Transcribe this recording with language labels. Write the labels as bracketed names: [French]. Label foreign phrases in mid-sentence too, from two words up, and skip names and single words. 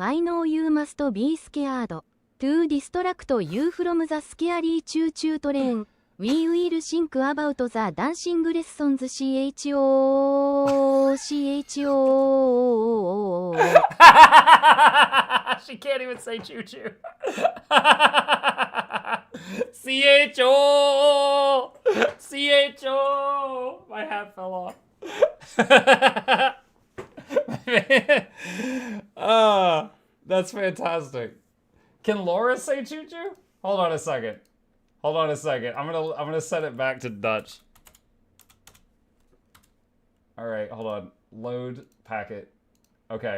[English] I know you must be scared. To distract you from the scary choo-choo train, we will think about the dancing lessons. She can't even say choo-choo. C-H-O! C-H-O! My hat fell off. That's fantastic. Can Laura say choo-choo? Hold on a second. Hold on a second. I'm gonna set it back to Dutch. Alright, hold on. Load packet. Okay.